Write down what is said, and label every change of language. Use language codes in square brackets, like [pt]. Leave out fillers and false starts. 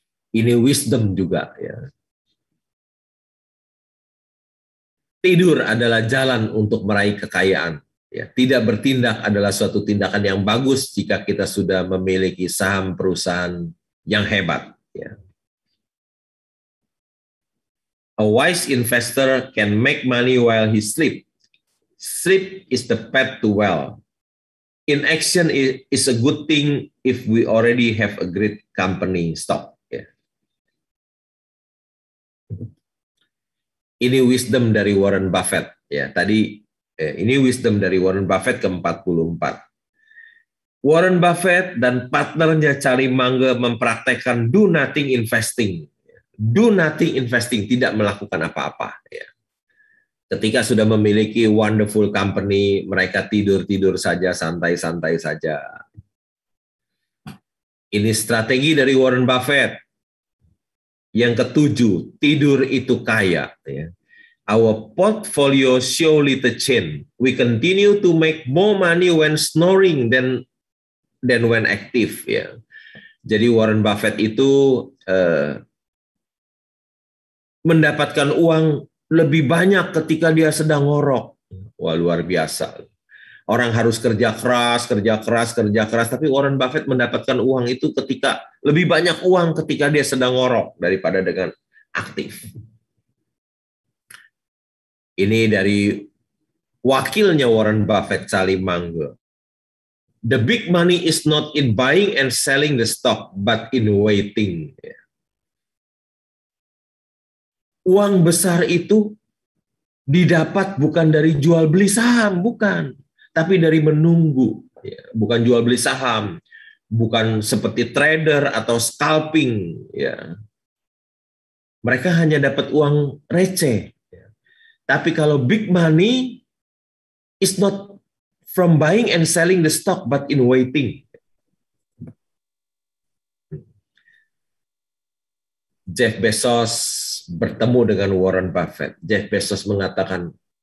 [id] Ini wisdom juga. Ya. Tidur adalah jalan untuk meraih kekayaan. Ya, tidak bertindak adalah suatu tindakan yang bagus jika kita sudah memiliki saham perusahaan yang hebat. Ya. [en] A wise investor can make money while he sleep. Sleep is the path to wealth. Inaction is a good thing if we already have a great company stock. [id] Ya. Ini wisdom dari Warren Buffett. Ya, tadi ini wisdom dari Warren Buffett ke-44. Warren Buffett dan partnernya Charlie Munger mempraktekkan do nothing investing. Do nothing investing, tidak melakukan apa-apa. Ya. Ketika sudah memiliki wonderful company, mereka tidur-tidur saja, santai-santai saja. Ini strategi dari Warren Buffett. Yang ketujuh, tidur itu kaya. [en] Ya. Our portfolio show little change. We continue to make more money when snoring than when active. [id] Ya. Jadi Warren Buffett itu mendapatkan uang lebih banyak ketika dia sedang ngorok. Wah, luar biasa. Orang harus kerja keras, tapi Warren Buffett mendapatkan uang itu ketika lebih banyak uang ketika dia sedang ngorok daripada dengan aktif. Ini dari wakilnya Warren Buffett, Charlie Munger. [en] The big money is not in buying and selling the stock, but in waiting. [id] Uang besar itu didapat bukan dari jual beli saham, bukan. Tapi dari menunggu. Bukan jual beli saham. Bukan seperti trader atau scalping. Mereka hanya dapat uang receh. Tapi kalau [en] big money is not from buying and selling the stock, but in waiting. [id] Jeff Bezos bertemu dengan Warren Buffett. Jeff Bezos mengatakan,